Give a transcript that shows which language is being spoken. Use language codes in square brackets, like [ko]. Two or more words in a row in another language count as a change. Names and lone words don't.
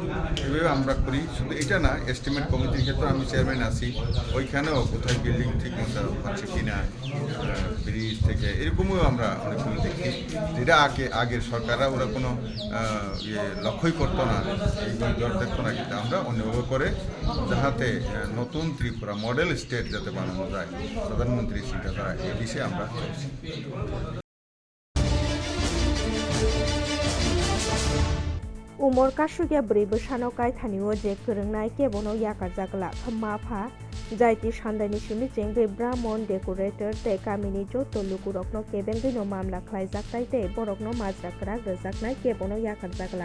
[bn] এভাবে আমরা করি, শুধু এটা না, [en] estimate committee [bn] ক্ষেত্রে আমি চেয়ারম্যান আছি, ওইখানেও কোথায় বিল্ডিং ঠিক মতো হচ্ছে কিনা, ব্রিজ থেকে এরকমও আমরা অনেকগুলো দেখি, যেটা আগের সরকাররা ওরা কোনো লক্ষ্যই করতো না, এইগুলো দেখতো না, কিন্তু আমরা অন্যভাবে করে যাহাতে নতুন ত্রিপুরা [en] model state [bn] যাতে বানানো যায়, প্রধানমন্ত্রী চিন্তাধারা এই বিষয়ে আমরা চলছি। [trp] उमर कासुगिया ब्रैबो सानाव कायथानिओ जे फोरोंनाय केबनो याकार जागला माफा जायति सान्दायनि सिमिजें बे ब्राह्मण डेकोरेटर ते गामिनि जत लुगुरकनो केबेंगैनो मामला खालायजाकनाय ते बरकनो माज्राकरा गोजाकनाय केबनो याकार जागला